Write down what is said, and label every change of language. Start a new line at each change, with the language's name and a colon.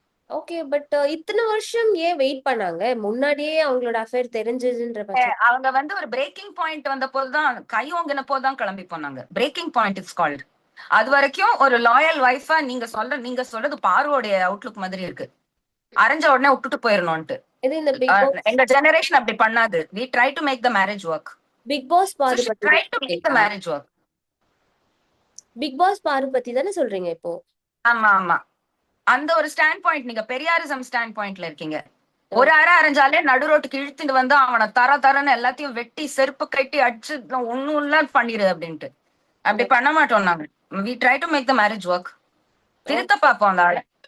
Tamil: Okay, but இத்தனை வருஷம் ஏன் வெயிட் பண்ணாங்க? முன்னாடியே அவங்களோட அஃபேர் தெரிஞ்சதுன்ற பட்சம் அவங்க வந்து ஒரு பிரேக்கிங் பாயிண்ட் வந்த போதுதான், கை ஓங்கின போதுதான் கிளம்பி போனாங்க. Braking point it's called. அது வரைக்கும் ஒரு லாயல் வைஃபா நீங்க சொல்றது பார்வோடைய அவுட்லுக் மாதிரி இருக்கு. அரைஞ்ச உடனே விட்டுட்டு போயிடணும்ட்டு. எங்க ஜெனரேஷன் அப்படி பண்ணாது.
English: we try to make the marriage work.
Tamil: Big pass பாரு
English: try to make the marriage work.
Tamil: Big pass பாரு பத்தி தானே சொல்றீங்க இப்போ? ஆமா அந்த ஒரு ஸ்டாண்ட் பாயிண்ட், நீங்க பெரியாரிசம் ஸ்டாண்ட் பாயிண்ட்ல இருக்கீங்க. ஒரு அரைஞ்சாலே நடு ரோட்டுக்கு இழுத்துட்டு வந்து அவனை தரன்னு எல்லாத்தையும் வெட்டி செருப்பு கட்டி அடிச்சு ஒண்ணும் இல்ல பண்ணிரு அப்படின்ட்டு. அப்படி பண்ண மாட்டோம் நாங்க.
English: We try to make the marriage work.
Tamil: திருத்த பார்ப்போம் அந்த ஆளை.